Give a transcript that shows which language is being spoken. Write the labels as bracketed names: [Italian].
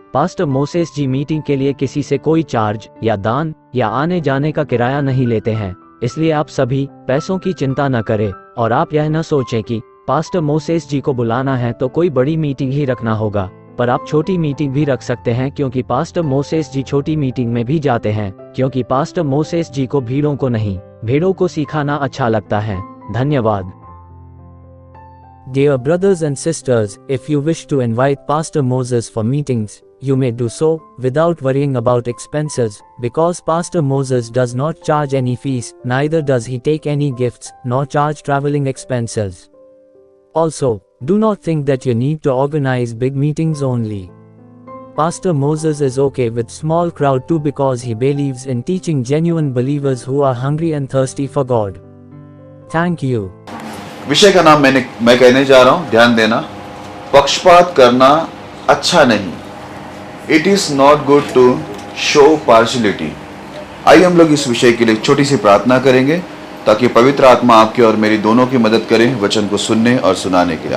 [Hindi] Pastor Moses जी meeting के लिए किसी से कोई चार्ज या दान या आने जाने का किराया नहीं लेते हैं, इसलिए आप सभी पैसों की चिंता न करें और आप यह न सोचें कि पास्टर मोसेस जी को बुलाना है तो कोई बड़ी मीटिंग ही रखना होगा। पर आप छोटी मीटिंग भी रख सकते हैं, क्योंकि पास्टर मोसेस जी छोटी मीटिंग में भी जाते हैं, क्योंकि पास्टर मोसेस जी को भीड़ों को नहीं, भेड़ों को सिखाना अच्छा लगता है। धन्यवाद। [English] Dear brothers and sisters, if you wish to invite Pastor Moses for meetings, you may do so without worrying about expenses, because Pastor Moses does not charge any fees, neither does he take any gifts, nor charge traveling expenses. Also, do not think that you need to organize big meetings only. Pastor Moses is okay with small crowd too, because he believes in teaching genuine believers who are hungry and thirsty for God. Thank you. [Hindi] विषय का नाम मैं कहने जा रहा हूं, ध्यान देना। पक्षपात करना अच्छा नहीं। [English] It is not good to show partiality. [Hindi] आइए हम लोग इस विषय के लिए छोटी सी प्रार्थना करेंगे, ताकि पवित्र आत्मा आपकी और मेरी दोनों की मदद करें वचन को सुनने और सुनाने के लिए।